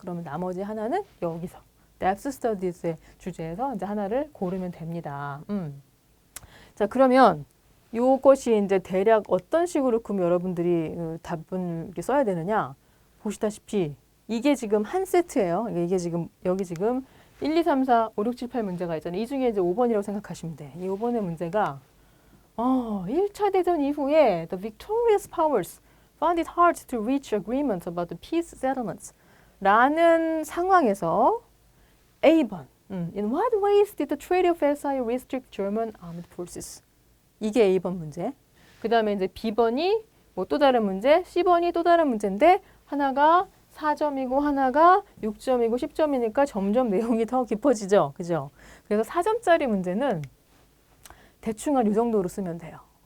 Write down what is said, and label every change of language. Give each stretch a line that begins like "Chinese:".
Korean: 그러면 나머지 하나는 여기서 depth studies의 주제에서 이제 하나를 고르면 됩니다. 자, 그러면 요것이 이제 대략 어떤 식으로 그럼 여러분들이 답을 이렇게 써야 되느냐? 보시다시피 이게 지금 한 세트예요. 이게 지금 여기 지금 1, 2, 3, 4, 5, 6, 7, 8 문제가 있잖아요. 이 중에 이제 5번이라고 생각하시면 돼. 이 5번의 문제가 1차 대전 이후에
English: the victorious powers found it hard to reach agreement about the peace settlements
Korean: 라는 상황에서 A번
English: In what ways did the Treaty of Versailles restrict German armed forces?
Korean: 이게 A번 문제. 그 다음에 이제 B번이 뭐 또 다른 문제, C번이 또 다른 문제인데 하나가 4점이고 하나가 6점이고 10점이니까 점점 내용이 더 깊어지죠. 그죠? 그래서 4점짜리 문제는 대충 한 이 정도로 쓰면 돼요.